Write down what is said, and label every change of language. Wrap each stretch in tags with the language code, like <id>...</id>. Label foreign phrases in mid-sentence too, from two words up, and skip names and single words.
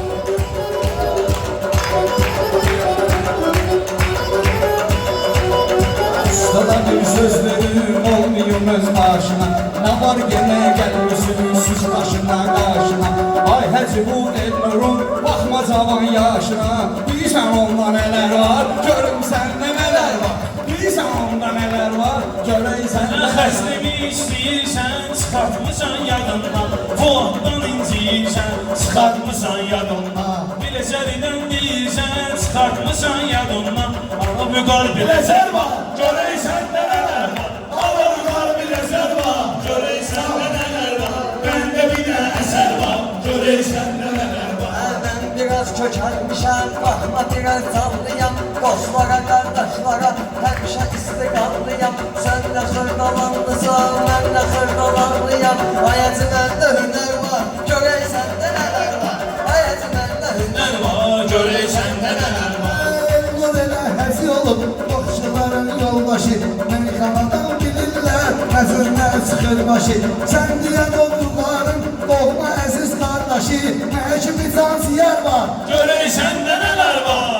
<tr>Ustada bir söz verir olmuyor öz başına. Ne var gene gelmişsin süs başına karşına. Ay hacı bu elnurum bakma cavan yaşına. Bilirsen onda neler var, görüm sende neler var. Bilirsen onda neler var, görey sende neler var.</tr> <az>Xəstəmi istəyirsən, çıxartmısan yadından. Fuaddan inciyirsən, çıxartmısan yadından. Biləcəridən deyirsən, çıxartmısan yadından. Ana bu qalbi ləzər var, görək səndə nələr var. Ana bu qalbi ləzər var, görək səndə nələr var. Məndə bir də əsər var, görək səndə nələr var.</az> <tr>Ben biraz kökenmişem, bakma biraz sallıyam. Dostlara, kardeşlara, hemşe istikrarlıyam. Sen de hırdalanlısan, ben de hırdalanlıyam. Hayatı bende hüner var, görey sende neler var. Hayatı bende hüner var.</tr> <az>Nələr var, görək səndə nələr var. Elnur elə həzi olub, boxçuların yoldaşı, meyxanadan bilirlər, nəzirlə çıxır başı. Sən deyən oğulların, doğma əziz qardaşı, nə kimi cansiyər var, Görək səndə nələr var.</az>